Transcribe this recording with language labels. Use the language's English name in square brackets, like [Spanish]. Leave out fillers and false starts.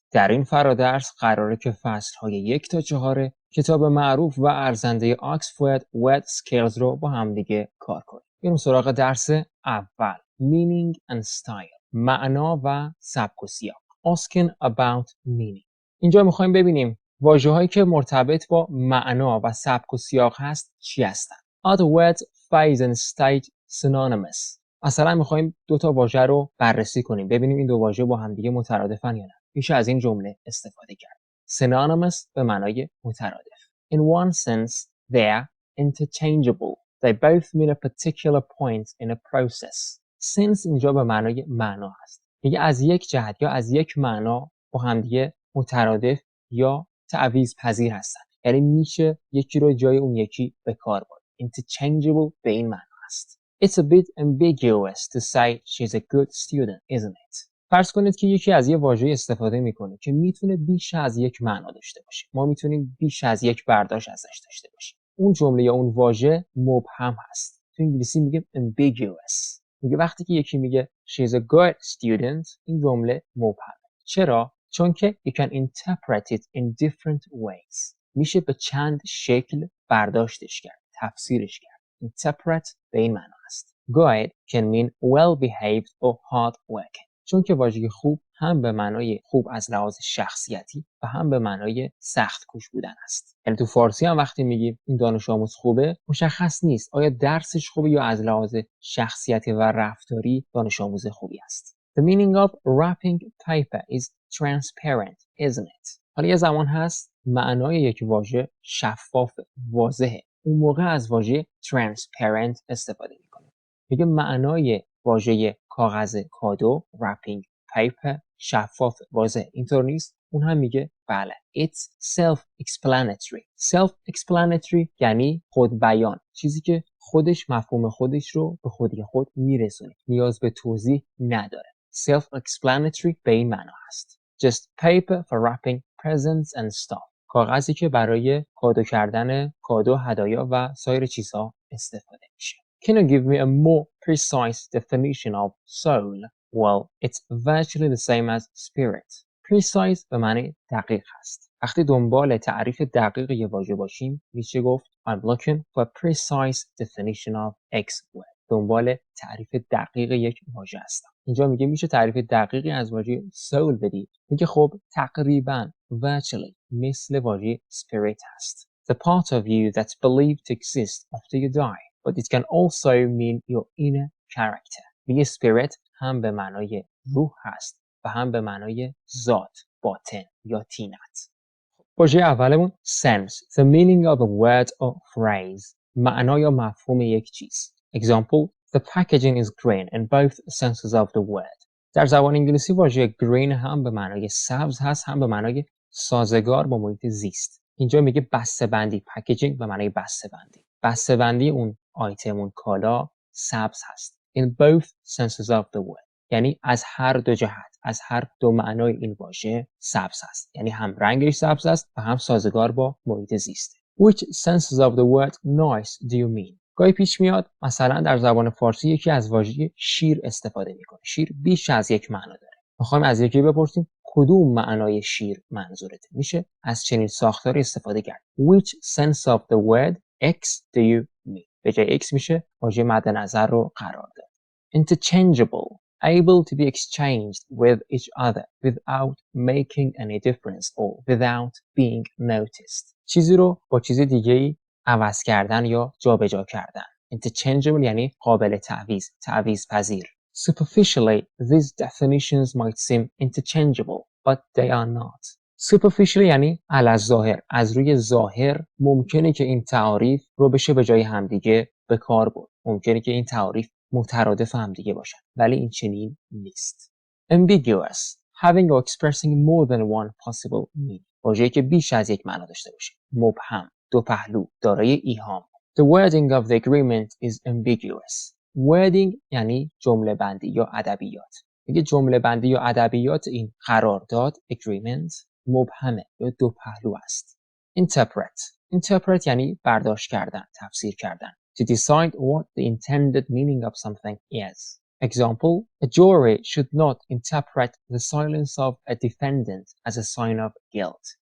[Persian] در این فرادرس قراره که فصل‌های 1 تا 4 کتاب معروف و ارزنده آکسفورد و اسکیلز رو با هم دیگه کار کنیم. بریم سراغ درس اول. [English] meaning and style. [Persian] معنا و سبک و سیاق. [English] asking about meaning. [Persian] اینجا می‌خوایم ببینیم واژه‌هایی که مرتبط با معنا و سبک و سیاق هست چی هستن. [English] Other words, phase and state synonymous. [Persian] مثلا میخوایم دو تا واژه رو بررسی کنیم، ببینیم این دو واژه با هم دیگه مترادفن یا نه. میشه از این جمله استفاده کرد. Synonymous به معنای مترادف. [English] In one sense, they're interchangeable. They both mean a particular point in a process. [Persian] Sense اینجا به معنای معنا هست. میگه از یک جهت یا از یک معنا با هم دیگه مترادف یا تعویض پذیر هستن. یعنی میشه یکی رو جای اون یکی به کار برد. Interchangeable به این معنی است. [English] It's a bit ambiguous to say she's a good student, isn't it? [Persian] فرض کنید که یکی از یه واژه استفاده میکنه که میتونه بیش از یک معنا داشته باشه. ما میتونیم بیش از یک برداشت ازش داشته باشیم. اون جمله یا اون واژه مبهم هست. تو انگلیسی میگیم ambiguous. میگه وقتی که یکی میگه [English] she's a good student، [Persian] این جمله مبهمه. چرا؟ چون که [English] you can interpret it in different ways. [Persian] میشه به چند شکل برداشتش کرد، تفسیرش کرد. Interpret به این معنا است. [English] Good can mean well behaved or hard working. [Persian] چون که واژه خوب هم به معنای خوب از لحاظ شخصیتی و هم به معنای سخت کوش بودن است. یعنی تو فارسی هم وقتی میگیم این دانش آموز خوبه، مشخص نیست آیا درسش خوبه یا از لحاظ شخصیتی و رفتاری دانش آموز خوبی است. [English] The meaning of wrapping paper is transparent, isn't it? [Persian] حالا یه زمان هست معنای یک واژه شفاف، واضحه. اون موقع از واژه transparent استفاده میکنه. میگه معنای واژه کاغذ کادو wrapping paper شفاف، واضح. اینطور نیست؟ اون هم میگه بله. [English] It's self-explanatory. [Persian] Self-explanatory یعنی خود بیان، چیزی که خودش مفهوم خودش رو به خودی خود میرسونه، نیاز به توضیح نداره. Self-explanatory به این معنا هست. [English] Just paper for wrapping presents and stuff. [Persian] کاغذی که برای کادو کردن کادو، هدایا و سایر چیزها استفاده میشه. [English] Can you give me a more precise definition of soul? Well, it's virtually the same as spirit. [Persian] Precise به معنی دقیق هست. وقتی دنبال تعریف دقیق یه واژه باشیم، میشه گفت [English] I'm looking for a precise definition of X word. [Persian] دنبال تعریف دقیق یک واژه هستم. اینجا میگه میشه تعریف دقیقی از واژه soul بدی. میگه خب تقریباً virtually مثل واژه spirit هست. [English] The part of you that's believed to exist after you die, but it can also mean your inner character. [Persian] میگه spirit هم به معنای روح هست و هم به معنای ذات، باطن یا طینت. واژه اولمون [English] sense, the meaning of a word or phrase. [Persian] معنا یا مفهوم یک چیز. [English] Example, the packaging is green in both senses of the word. [Persian] در زبان انگلیسی واژه green هم به معنای سبز هست، هم به معنای سازگار با محیط زیست. اینجا میگه بسته‌بندی، packaging به معنای بسته‌بندی. بسته‌بندی اون آیتم، اون کالا سبز هست. [English] In both senses of the word. [Persian] یعنی از هر دو جهت، از هر دو معنای این واژه سبز هست. یعنی هم رنگش سبز است و هم سازگار با محیط زیسته. [English] Which senses of the word nice do you mean? [Persian] گاهی پیش میاد مثلا در زبان فارسی یکی از واژه شیر استفاده میکنه. شیر بیش از یک معنا داره. میخوایم از یکی بپرسیم کدوم معنای شیر منظورته. میشه از چنین ساختاری استفاده کرد. [English] Which sense of the word X do you mean? [Persian] به جای X میشه واژه مد نظر رو قرار داد. [English] Interchangeable, able to be exchanged with each other without making any difference or without being noticed. [Persian] چیزی رو با چیز دیگه‌ای عوض کردن یا جابجا کردن. Interchangeable یعنی قابل تعویض، تعویض پذیر. [English] Superficially, these definitions might seem interchangeable, but they are not. [Persian] Superficially یعنی علی الظاهر، از روی ظاهر ممکنه که این تعاریف رو بشه به جای همدیگه به کار برد. ممکنه که این تعاریف مترادف همدیگه باشن، ولی این چنین نیست. [English] Ambiguous, having or expressing more than one possible meaning. [Persian] واژه‌ای که بیش از یک معنا داشته باشه. مبهم، دو پهلو، دارای ایهام. [English] The wording of the agreement is ambiguous. [Persian] Wording یعنی جمله بندی یا ادبیات. میگه جمله بندی یا ادبیات این قرارداد agreement مبهمه یا دو پهلو است. Interpret. Interpret یعنی برداشت کردن، تفسیر کردن. [English] to decide what the intended meaning of something is. Example, a jury should not interpret the silence of a defendant as a sign of guilt.